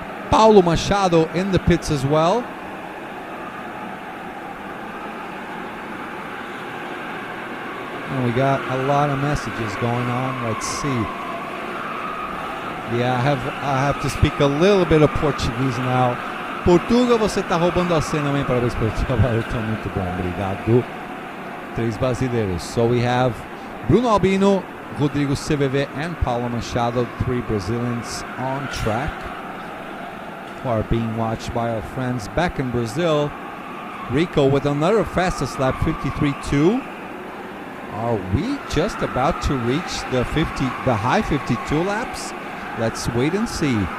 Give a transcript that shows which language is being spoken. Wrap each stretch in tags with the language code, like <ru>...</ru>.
<en>Paulo Machado in the pits as well. And we got a lot of messages going on. Let's see. Yeah, I have to speak a little bit of Portuguese now.</en> <pt>Portuga, você tá roubando a cena, também. Parabéns pelo trabalho, tá muito bom. Obrigado. 3 brasileiros.</pt> <en>So we have Bruno Albino, Rodrigo CVV, and Paulo Machado, 3 Brazilians on track, who are being watched by our friends back in Brazil. Rico with another fastest lap, 53.2. Are we just about to reach the high 52 laps? Let's wait and see.</en>